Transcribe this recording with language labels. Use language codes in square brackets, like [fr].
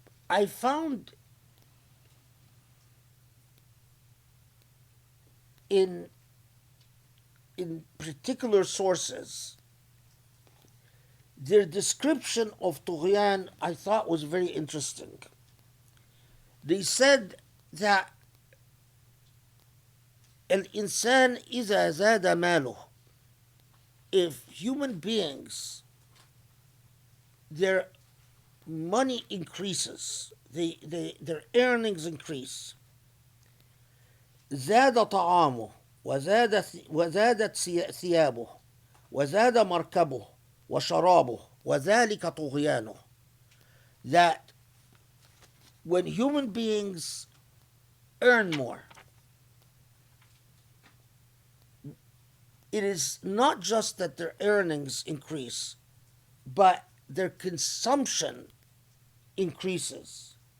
[en] I found in particular sources their description of طغيان I thought was very interesting. They said that [ar] الإنسان إذا زاد ماله, [en] if human beings, their money increases, their earnings increase, [ar] زاد طعامه وزادت ثيابه وزاد مركبه وشرابه وذلك طغيانه. [en] That when human beings earn more, it is not just that their earnings increase, but their consumption increases.